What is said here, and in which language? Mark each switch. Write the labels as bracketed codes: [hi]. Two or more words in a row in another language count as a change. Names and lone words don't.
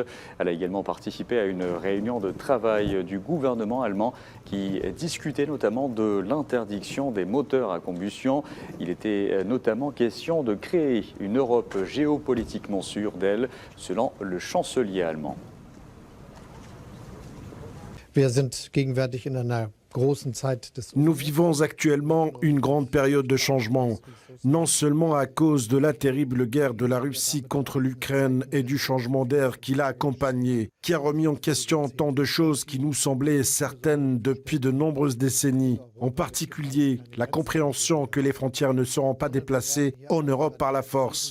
[fr] Elle a également participé à une réunion de travail du gouvernement allemand qui discutait notamment de l'interdiction des moteurs à combustion. Il était notamment question de créer une Europe géopolitiquement sûre d'elle, selon le chancelier allemand. [de] Wir sind gegenwärtig in einer großen Zeit des [fr] Nous vivons actuellement une grande période de changement, non seulement à cause de la terrible guerre de la Russie contre l'Ukraine et du changement d'air qui l'a accompagné, qui a remis en question tant de choses qui nous semblaient certaines depuis de nombreuses décennies, en particulier la compréhension que les frontières ne seront pas déplacées en Europe par la force.